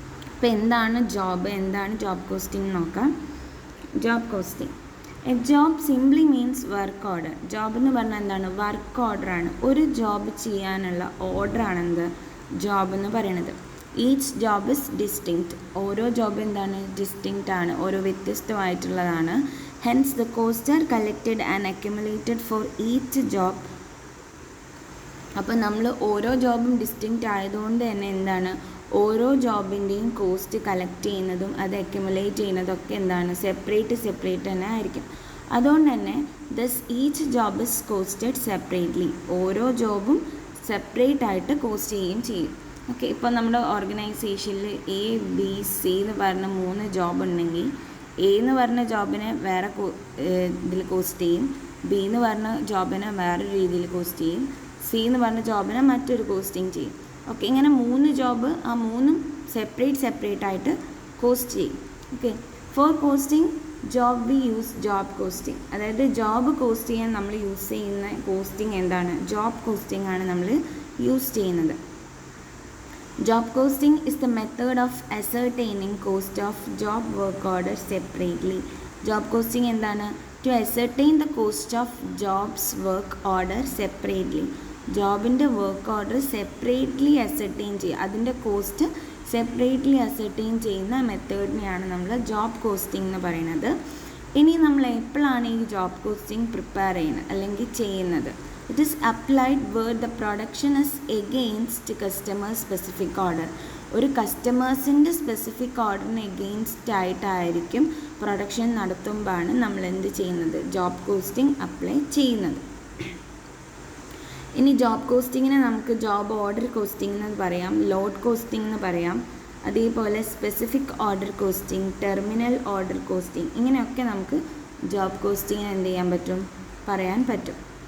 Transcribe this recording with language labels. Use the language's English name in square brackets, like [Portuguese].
[Malayalam] അപ്പോൾ എന്താണ് job costing നോക്കാം. Job costing, [English] A job simply means work order. [Malayalam] Job എന്ന് പറഞ്ഞാൽ എന്താണ്? വർക്ക് ഓർഡറാണ്. ഒരു ജോബ് ചെയ്യാനുള്ള ഓർഡറാണ് എന്ത് ജോബ് എന്ന് പറയുന്നത്. [English] Each job is distinct. [Malayalam] ഓരോ ജോബ് എന്താണ്? ഡിസ്റ്റിങ്ക്റ്റ് ആണ്, ഓരോ വ്യത്യസ്തമായിട്ടുള്ളതാണ്. [English] Hence, the costs are collected and accumulated for each job. [Malayalam] അപ്പോൾ നമ്മൾ ഓരോ ജോബും ഡിസ്റ്റിങ്ക്റ്റ് ആയതുകൊണ്ട് തന്നെ എന്താണ്, ഓരോ ജോബിൻ്റെയും കോസ്റ്റ് കളക്ട് ചെയ്യുന്നതും അത് അക്യുമുലേറ്റ് ചെയ്യുന്നതൊക്കെ എന്താണ്, സെപ്പറേറ്റ് തന്നെ ആയിരിക്കും. അതുകൊണ്ട് തന്നെ [English] Each job is costed separately. [Malayalam] ഓരോ ജോബും സെപ്പറേറ്റ് ആയിട്ട് കോസ്റ്റ് ചെയ്യും. ഓക്കെ, ഇപ്പോൾ നമ്മുടെ ഓർഗനൈസേഷനിൽ ABC എന്ന് പറഞ്ഞ 3 ജോബ് ഉണ്ടെങ്കിൽ A എന്ന് പറഞ്ഞ ജോബിനെ വേറെ ഇതിൽ കോസ്റ്റ് ചെയ്യും, B എന്ന് പറഞ്ഞ ജോബിനെ വേറൊരു രീതിയിൽ കോസ്റ്റ് ചെയ്യും, C എന്ന് പറഞ്ഞ ജോബിനെ മറ്റൊരു കോസ്റ്റിംഗ് ചെയ്യും. ഓക്കെ, ഇങ്ങനെ 3 ജോബ് ആ 3ഉം സെപ്പറേറ്റ് ആയിട്ട് കോസ്റ്റ് ചെയ്യും. [English] Okay, for costing job we use job costing. [Malayalam] അതായത് ജോബ് കോസ്റ്റ് ചെയ്യാൻ നമ്മൾ യൂസ് ചെയ്യുന്ന കോസ്റ്റിംഗ് എന്താണ്? ജോബ് കോസ്റ്റിംഗ് ആണ് നമ്മൾ യൂസ് ചെയ്യുന്നത്. [English] Job costing is the method of ascertaining cost of job work order separately. Job costing [Malayalam] എന്താണ്? [English] To ascertain the cost of jobs work order separately. [Malayalam] ജോബിൻ്റെ work order separately ascertain ചെയ്യുക, അതിൻ്റെ cost separately ascertain ചെയ്യുന്ന മെത്തേഡിനെയാണ് നമ്മൾ job costing എന്ന് പറയുന്നത്. ഇനി നമ്മൾ എപ്പോഴാണ് ഈ ജോബ് കോസ്റ്റിംഗ് പ്രിപ്പയർ ചെയ്യുന്നത് അല്ലെങ്കിൽ ചെയ്യുന്നത്? [English] It is applied where the production is against customer specific order. [Malayalam] ഒരു കസ്റ്റമേഴ്സിൻ്റെ സ്പെസിഫിക് ഓർഡറിന് എഗെയിൻസ്റ്റ് ആയിട്ടായിരിക്കും പ്രൊഡക്ഷൻ നടത്തുമ്പോഴാണ് നമ്മൾ എന്ത് ചെയ്യുന്നത്? ജോബ് കോസ്റ്റിംഗ് അപ്ലൈ ചെയ്യുന്നത്. ഇനി ജോബ് കോസ്റ്റിങ്ങിനെ നമുക്ക് ജോബ് ഓർഡർ കോസ്റ്റിംഗ് എന്ന് പറയാം, ലോഡ് കോസ്റ്റിംഗ് എന്ന് പറയാം, അതേപോലെ specific order costing, terminal order costing, ഇങ്ങനെയൊക്കെ നമുക്ക് ജോബ് കോസ്റ്റിങ്ങിന് എന്ത് ചെയ്യാൻ പറ്റും? പറയാൻ പറ്റും.